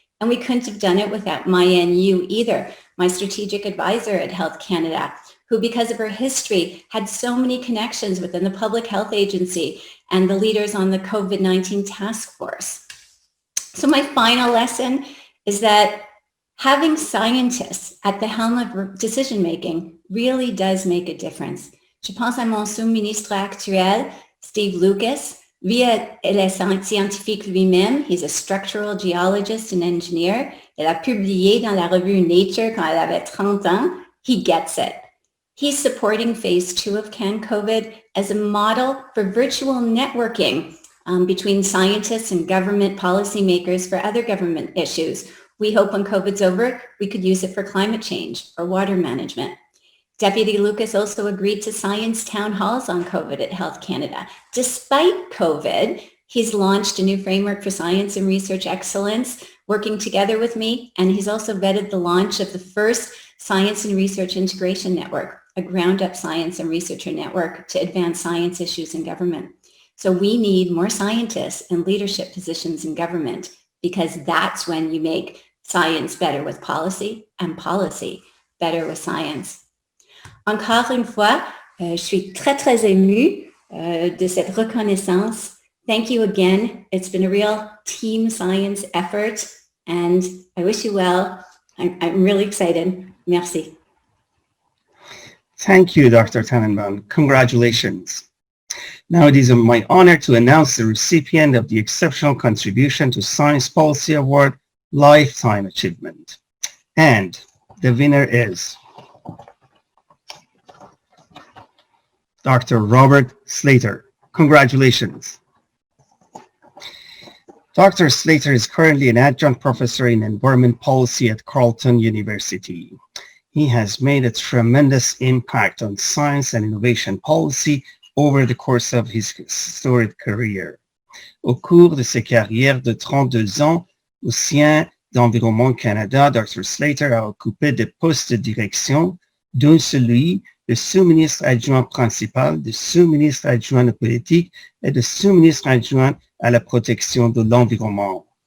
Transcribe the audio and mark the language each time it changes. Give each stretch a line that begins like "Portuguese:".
English: And we couldn't have done it without Maya Yu either, my strategic advisor at Health Canada, who because of her history had so many connections within the Public Health Agency and the leaders on the COVID-19 task force. So my final lesson is that having scientists at the helm of decision-making really does make a difference.
French: Je pense à mon sous-ministre actuel, Steve Lucas. Lui est scientifique lui-même.
English: He's a structural geologist and engineer.
French: Il a publié dans la revue Nature quand elle avait 30 ans.
English: He gets it. He's supporting phase 2 of Can COVID as a model for virtual networking between scientists and government policymakers for other government issues. We hope when COVID's over, we could use it for climate change or water management. Deputy Lucas also agreed to science town halls on COVID at Health Canada. Despite COVID, he's launched a new framework for science and research excellence, working together with me, and he's also vetted the launch of the first Science and Research Integration Network, a ground-up science and researcher network to advance science issues in government. So we need more scientists in leadership positions in government, because that's when you make science better with policy and policy better with science.
French: Encore une fois, je suis très émue de cette reconnaissance.
English: Thank you again. It's been a real team science effort, and I wish you well. I'm really excited. Merci. Thank you, Dr. Tannenbaum. Congratulations. Now it is my honor to announce the recipient of the Exceptional Contribution to Science Policy Award Lifetime Achievement. And the winner is Dr. Robert Slater. Congratulations. Dr. Slater is currently an adjunct professor in environment policy at Carleton University. He has made a tremendous impact on science and innovation policy over the course of his storied career.
French: Au cours de sa carrière de 32 ans au sein d'Environnement Canada, Dr. Slater a occupé des postes de direction, dont celui de sous-ministre adjoint principal, de sous-ministre adjoint de politique et de sous-ministre adjoint à la protection de l'environnement.